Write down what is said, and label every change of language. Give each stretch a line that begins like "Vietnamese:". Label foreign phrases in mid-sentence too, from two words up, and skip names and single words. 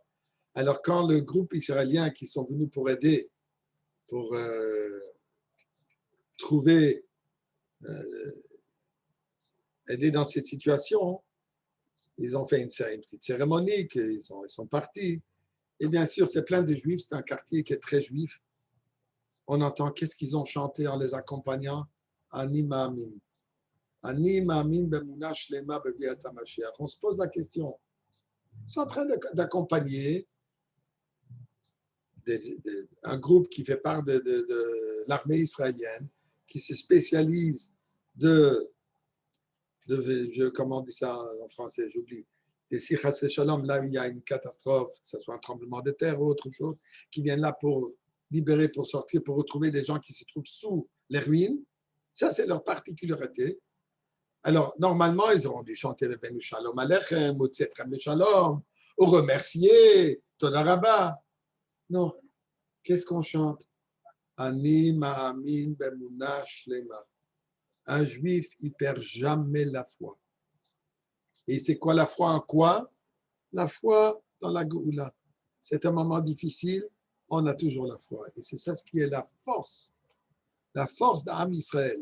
French: Alors, quand le groupe israélien qui sont venus pour aider, pour aider dans cette situation, ils ont fait une petite cérémonie, ils sont partis. Et bien sûr, c'est plein de juifs, c'est un quartier qui est très juif. On entend qu'est-ce qu'ils ont chanté en les accompagnant? Ani Ma'amin.
Hebrew: אני מאמין באמונה שלמה בביאת המשיח.
French: On se pose la question. Ils sont en train d'accompagner un groupe qui fait part de l'armée israélienne, qui se spécialise comment on dit ça en français, j'oublie. Et si
Hebrew: חס ושלום,
French: là où il y a une catastrophe, que ce soit un tremblement de terre ou autre chose, qui viennent là pour libérer, pour sortir, pour retrouver des gens qui se trouvent sous les ruines. Ça, c'est leur particularité. Alors, normalement, ils auront dû chanter le Venu Shalom Alechem, ou Tzetrem Shalom, ou remercier,
Hebrew: תודה רבה.
French: Non. Qu'est-ce qu'on chante?
Hebrew: אני מאמין באמונה שלמה.
French: Un juif, il ne perd jamais la foi. Et c'est quoi la foi en quoi? La foi dans la Géoula. C'est un moment difficile, on a toujours la foi. Et c'est ça ce qui est la force d'Am Israël.